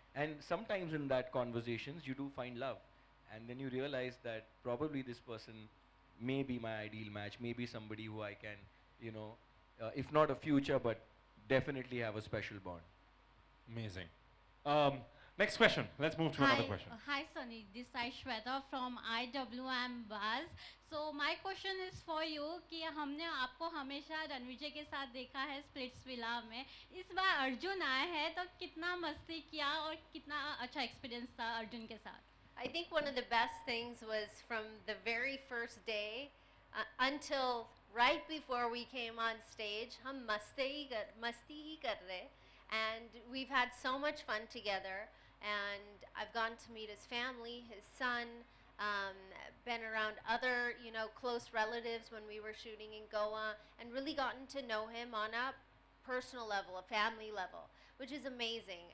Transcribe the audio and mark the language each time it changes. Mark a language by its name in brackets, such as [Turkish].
[English] And sometimes in that conversations you do find love, and then you realize that probably this person may be my ideal match, maybe somebody who I can, you know, if not a future, but definitely have a special bond. Amazing. Next question. Let's move to another question. Hi Sunny, this is Shweta from IWM Buzz. So my question is for you [Hindi] कि हमने आपको हमेशा रणविजय के साथ देखा है Splitsvilla में. इस बार अर्जुन आए हैं तो कितना मस्ती किया और कितना अच्छा एक्सपीरियंस था अर्जुन के साथ? [English] I think one of the best things was from the very first day until right before we came on stage, [Hindi] हम मस्ती ही कर रहे, [English] and we've had so much fun together. And I've gone to meet his family, his son, been around other, you know, close relatives when we were shooting in Goa, and really gotten to know him on a personal level, a family level, which is amazing.